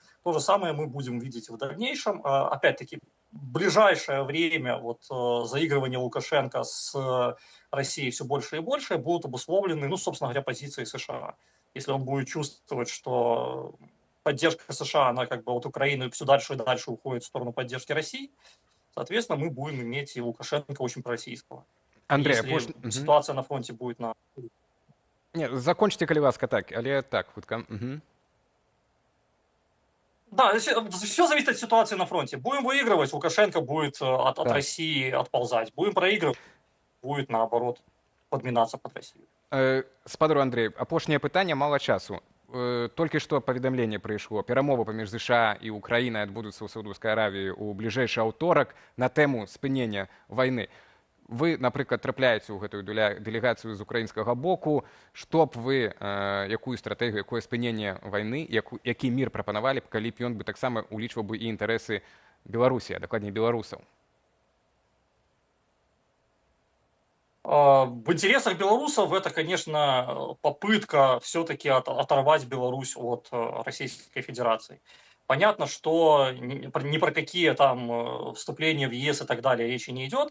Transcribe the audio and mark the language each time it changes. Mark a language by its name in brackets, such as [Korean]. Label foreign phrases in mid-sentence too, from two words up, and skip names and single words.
[Russian] То же самое мы будем видеть в дальнейшем. Опять-таки, в ближайшее время заигрывания Лукашенко с Россией все больше и больше будут обусловлены, ну, собственно говоря, позицией США. Если он будет чувствовать, что поддержка США, она как бы от Украины все дальше и дальше уходит в сторону поддержки России, соответственно, мы будем иметь и Лукашенко очень пророссийского. Андрей, если ситуация на фронте будет на... Нет, закончите, [Belarusian] коли ласка, так, але так, хутка. [Russian] Да, все зависит от ситуации на фронте. Будем выигрывать, Лукашенко будет от России отползать. Будем проигрывать, будет, наоборот, подминаться под Россию. [Belarusian] Спадару Андрей, апошняе пытанне, мало часу. Толькі што паведамленне прыйшло. Перамовы паміж ЗША і Украінай адбудуцца ў Саудаўскай Аравіі ў бліжэйшы аўторак на тэму спынення вайны. Вы, напрыклад, трапляеце ў гэтую дэлегацыю з украінскага боку. Што б вы, якую стратэгію, якое спыненне вайны, які мір прапанавалі б, калі б ён бы таксама улічваў бы і інтарэсы Беларусі, а дакладней беларусаў? [Russian] В интересах белорусов это, конечно, попытка все-таки оторвать Беларусь от Российской Федерации. Понятно, что ни про какие там вступления в ЕС и так далее речи не идет.